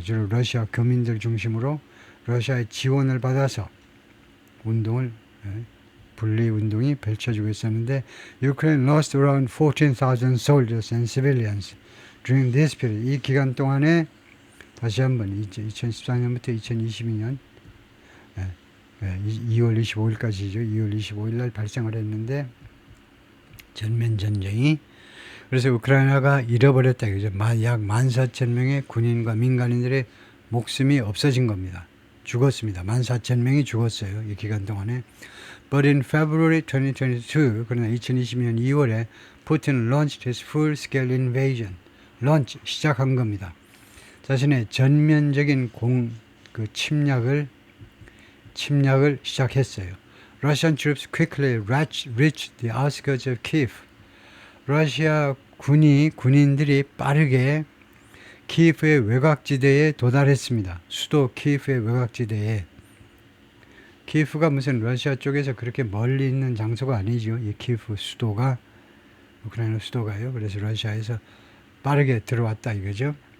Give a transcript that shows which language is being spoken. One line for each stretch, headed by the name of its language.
Korean: 주로 러시아 교민들 중심으로 러시아의 지원을 받아서 분리운동이 펼쳐지고 있었는데,
English: Ukraine lost around 14,000 soldiers and civilians during this period.
Korean: 이 기간 동안에 다시 한번 2014년부터 2022년 2월 25일까지죠. 2월 25일 날 발생을 했는데 전면 전쟁이 그래서 우크라이나가 잃어버렸다 이거죠. 약 14,000명의 군인과 민간인들의 목숨이 없어진 겁니다. 죽었습니다. 14,000명이 죽었어요. 이 기간 동안에.
English: But in February 2022,
Korean: 그러나 2020년 2월에 푸틴은
English: launched his full-scale invasion.
Korean: launch, 시작한 겁니다. 자신의 전면적인 침략을 시작했어요.
English: Russian troops quickly reached the outskirts of Kiev.
Korean: 러시아 군인들이 빠르게 키예프의 외곽지대에 도달했습니다. 수도 키예프의 외곽지대에. 키예프가 무슨 러시아 쪽에서 그렇게 멀리 있는 장소가 아니죠. 이 키예프 수도가 우크라이나 수도가요. 그래서 러시아에서 빠르게 들어왔다 이거죠.